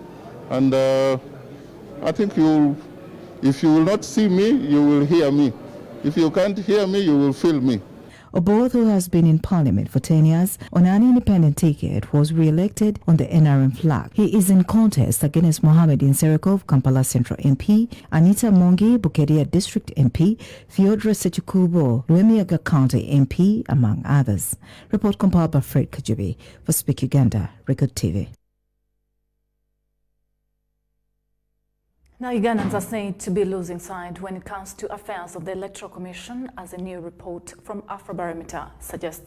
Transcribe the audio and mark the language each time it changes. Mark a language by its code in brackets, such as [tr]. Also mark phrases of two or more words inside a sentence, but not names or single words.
[en] And I think if you will not see me, you will hear me. If you can't hear me, you will feel me. Oboth, who has been in Parliament for 10 years on an independent ticket, was re-elected on the NRM flag. He is in contest against Mohammed Insereko, Kampala Central MP, Anita Mongi, Bukedia District MP, Theodore Sechikubo, Luemiaga County MP, among others. Report compiled by Fred Kajubi for Speak Uganda, Record TV. Now, Ugandans are said to be losing side when it comes to affairs of the Electoral Commission, as a new report from Afrobarometer suggests.